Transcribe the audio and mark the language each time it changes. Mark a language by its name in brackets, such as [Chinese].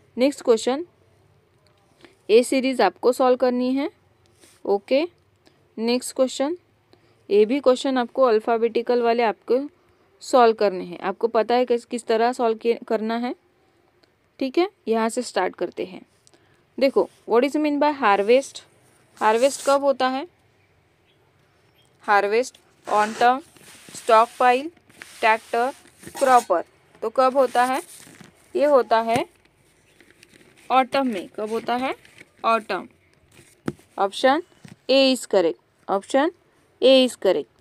[Hindi] Next question, ए series आपको solve करनी है। ओके, नेक्स्ट क्वेश्चन, ये भी क्वेश्चन आपको अल्फ़ाबेटिकल वाले आपको सॉल्व करने हैं। आपको पता है किस तरह सॉल्व करना है। ठीक है, यहाँ से स्टार्ट करते हैं। [English] देखो, what is mean by harvest? [Hindi] Harvest कब होता है? [English] Harvest autumn, stockpile, tractor, cropper. [Hindi] तो कब होता है? ये होता है ऑटम में। कब होता है? Autumn. [English] Option A is correct. Option A is correct.